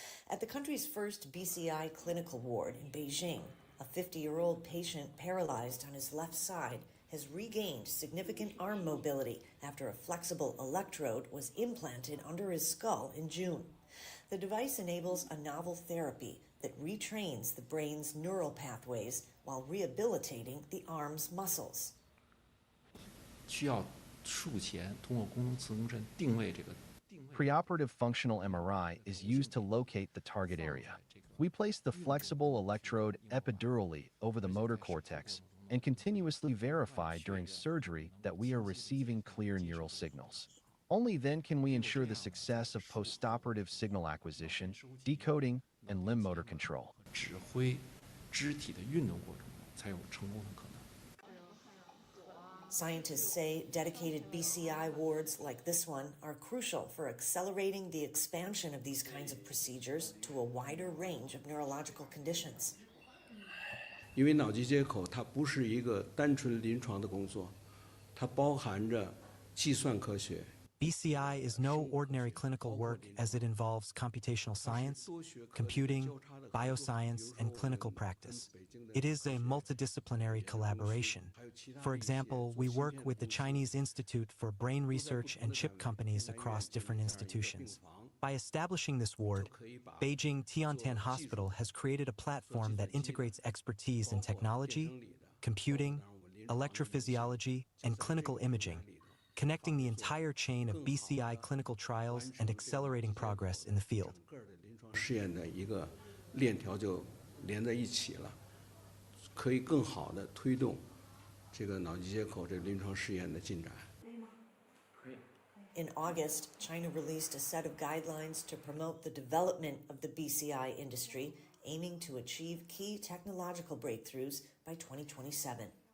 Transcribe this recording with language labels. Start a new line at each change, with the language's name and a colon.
English: At the country's first BCI clinical ward in Beijing, a 50-year-old patient paralyzed on his left side has regained significant arm mobility after a flexible electrode was implanted under his skull in June. The device enables a novel therapy that retrains the brain's neural pathways while rehabilitating the arm's muscles.
Chinese: 需要术前通过功能磁共振定位这个
English: Preoperative functional MRI is used to locate the target area. We place the flexible electrode epidurally over the motor cortex and continuously verify during surgery that we are receiving clear neural signals. Only then can we ensure the success of postoperative signal acquisition, decoding, and limb motor control.
Chinese: 指挥肢体的运动过程中才有成功的可能。
English: Scientists say dedicated BCI wards like this one are crucial for accelerating the expansion of these kinds of procedures to a wider range of neurological conditions.
Chinese: 因为脑机接口它不是一个单纯临床的工作，它包含着计算科学。
English: BCI is no ordinary clinical work as it involves computational science, computing, bioscience, and clinical practice. It is a multidisciplinary collaboration. For example, we work with the Chinese Institute for Brain Research and chip companies across different institutions. By establishing this ward, Beijing Tiantan Hospital has created a platform that integrates expertise in technology, computing, electrophysiology, and clinical imaging, connecting the entire chain of BCI clinical trials and accelerating progress in the field.
Chinese: 试验的一个链条就连在一起了，可以更好的推动这个脑机接口这临床试验的进展。
English: In August, China released a set of guidelines to promote the development of the BCI industry, aiming to achieve key technological breakthroughs by 2027.